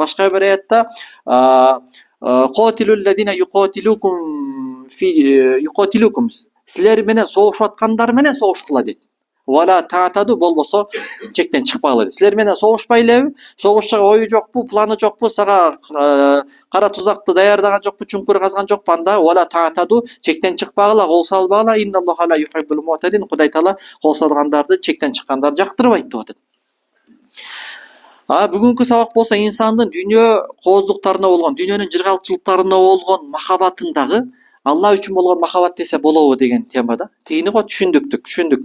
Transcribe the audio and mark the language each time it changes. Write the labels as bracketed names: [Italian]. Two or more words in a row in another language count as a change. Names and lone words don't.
[Kyrgyz] Башка бир аятта: [Arabic] "قاتلوا الذين يقاتلونكم", [Kyrgyz] силер менен согушуп аткандар менен согушкула дейт. [Arabic] ولا تعتدوا, [Kyrgyz] болбосо чектен чыкпагыла дейт. Силер менен согушпай элеби? Согушчага ою жокпу, планы жокпу, сага кара тузакты даярдаган жокпу, чуңкур казган жокпу? Анда [Arabic] ولا تعتدوا, [Kyrgyz] чектен чыкпагыла, кол салбагыла. [Arabic] إن الله لا يحب المعتدين, [Kyrgyz] Кудай Таала кол салгандарды, чектен чыккандарды жактырбайт деп атат. Бүгүнкү сабак болсо инсандын дүйнө кооздуктарына болгон, дүйнөнүн жыргалчылыктарына болгон махаббатындагы Алла үчүн болгон махаббат десе болобу деген темада. Тигини го түшүндүк.